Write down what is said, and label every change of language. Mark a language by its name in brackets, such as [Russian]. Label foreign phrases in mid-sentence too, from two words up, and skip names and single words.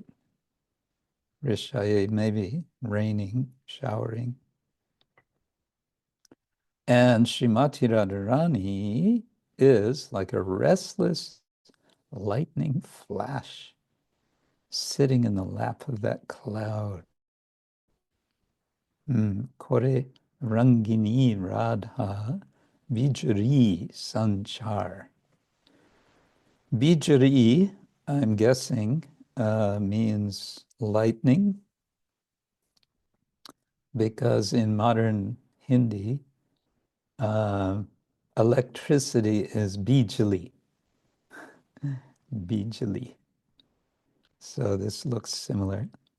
[English] Rishaye, maybe raining, showering. And Srimati Radharani is like a restless lightning flash sitting in the lap of that cloud. [Bangla] কোরে রঙ্গিণী রাধা বিজুরী সঞ্চার. [English] Vijurī, I'm guessing, means lightning, because in modern Hindi, electricity is bijali. Bijali. So this looks similar.